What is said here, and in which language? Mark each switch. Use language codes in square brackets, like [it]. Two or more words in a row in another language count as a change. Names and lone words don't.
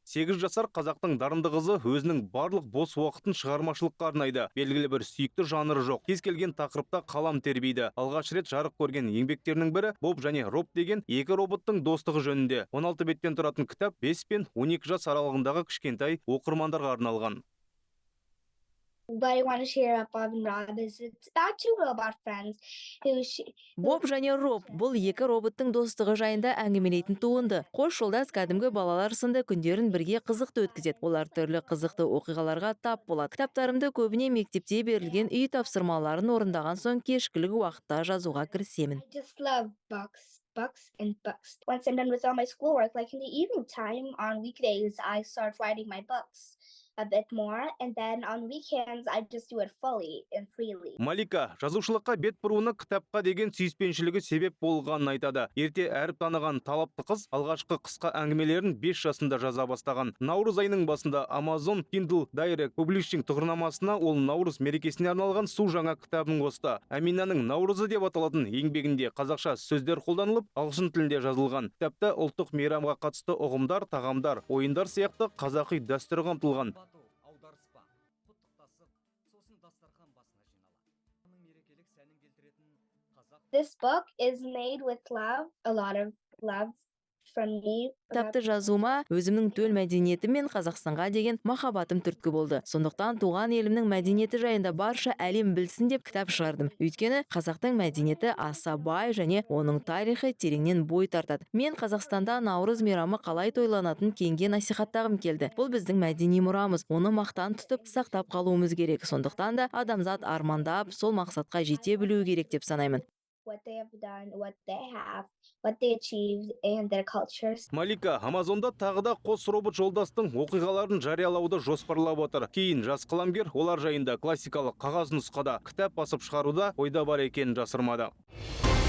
[kk] 8 жасар қазақтың дарынды қызы өзінің барлық бос уақытын шығармашылыққа арнайды. Белгілі бір сүйікті жанры жоқ. Кез келген тақырыпта қалам тербейді. Алғаш рет жарық көрген еңбектерінің бірі Боб және Роб деген екі роботтың достығы жөнінде. 16 беттен тұратын кітап 5 пен 12 жас аралығындағы кішкентай оқырмандарға арналған. [en] But I want to share about Bob and Rob is it's about two robot friends [kk] Боб және Роб бұл екі роботтың достығы жайында әңгімелейтін туынды. Қос жолдас кәдімгі балалар сынды күндерін бірге қызықты өткізеді. Олар түрлі қызықты оқиғаларға тап болады. Кітаптарымды көбіне мектепте берілген үй тапсырмаларын орындаған соң кешкілік уақытта жазуға кірісемін. [en] I just love books and books. Once I'm done with all my schoolwork, like in the evening time on weekdays, I start writing my books a bit more, and then on weekends I just do it fully and freely. [kk] Малика жазушылыққа бет бұруына кітапқа деген сүйіспеншілігі себеп болғанын айтады. Ерте әріп таныған талапты қыз алғашқы қысқа әңгімелерін 5 жасында жаза бастаған. Наурыз айының басында Amazon Kindle Direct Publishing тұғырнамасына ол наурыз мерекесіне арналған су жаңа кітабын қосты. Әминаның наурызы деп аталатын еңбегінде қазақша сөздер қолданылып, ағылшын тілінде жазылған. Кітапта ұлттық мейрамға қатысты ұғымдар, тағамдар, ойындар сияқты қазақи дәстүр қамтылған. [en] This book is made with love, a lot of love from me. [kk] Кітапты жазуыма өзімнің төл мәдениеті мен Қазақстанға деген махаббатым түрткі болды. Сондықтан туған елімнің мәдениеті жайында барша әлем білсін деп кітап шығардым. Өйткені қазақтың мәдениеті аса бай және оның тарихы тереңнен бой тартады. Мен Қазақстанда наурыз мейрамы қалай тойланатын кеңге насихаттағым келді. Бұл біздің мәдени мұрамыз. Оны мақтан тұтып сақтап қалуымыз керек. Сондықтан да адамзат армандап, сол мақсатқа жете білуі керек деп санаймын. [en] What they have done, what they achieved, and their cultures. [kk] Малика Амазонда тағы да қос робот жолдастың оқиғаларын жариялауды жоспарлап отыр. Кейін жас қаламгер олар жайында классикалық қағаз нұсқада кітап басып шығаруда ойда бар екенін жасырмады.